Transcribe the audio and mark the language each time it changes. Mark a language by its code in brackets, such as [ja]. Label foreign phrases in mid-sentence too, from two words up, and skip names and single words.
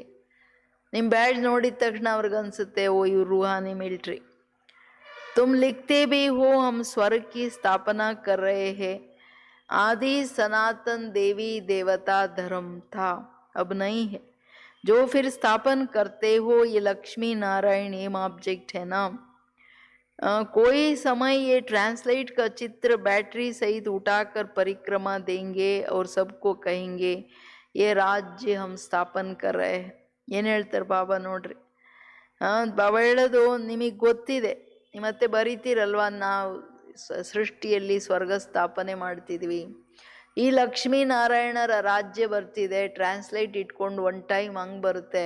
[kn] ನಿಮ್ಮ ಬ್ಯಾಡ್ಜ್ ನೋಡಿದ ತಕ್ಷಣ ಅವ್ರಿಗನ್ಸುತ್ತೆ ಓ ಇವ್ರು ರೂಹಾನಿ ಮಿಲ್ಟ್ರಿ. [hi] तुम लिखते भी हो हम स्वर्ग की स्थापना कर रहे हैं, आदि सनातन देवी देवता धर्म था, अब नहीं है. जो फिर स्थापन करते हो ये लक्ष्मी नारायण [en] aim object [hi] है ना. कोई समय ये ट्रांसलेट का चित्र बैटरी सहित उठाकर परिक्रमा देंगे और सबको कहेंगे ये राज्य हम स्थापन कर रहे हैं. [kn] ಏನು ಹೇಳ್ತಾರೆ ಬಾಬಾ ನೋಡ್ರಿ. ಬಾಬಾ ಹೇಳೋದು ನಿಮಗೆ ಗೊತ್ತಿದೆ, ಮತ್ತೆ ಬರೀತೀರಲ್ವ, ನಾವು ಸೃಷ್ಟಿಯಲ್ಲಿ ಸ್ವರ್ಗ ಸ್ಥಾಪನೆ ಮಾಡ್ತಿದ್ವಿ, ಈ ಲಕ್ಷ್ಮೀನಾರಾಯಣರ ರಾಜ್ಯ ಬರ್ತಿದೆ, ಟ್ರಾನ್ಸ್ಲೇಟ್ ಇಟ್ಕೊಂಡು [en] one time [kn] ಹಂಗೆ ಬರುತ್ತೆ.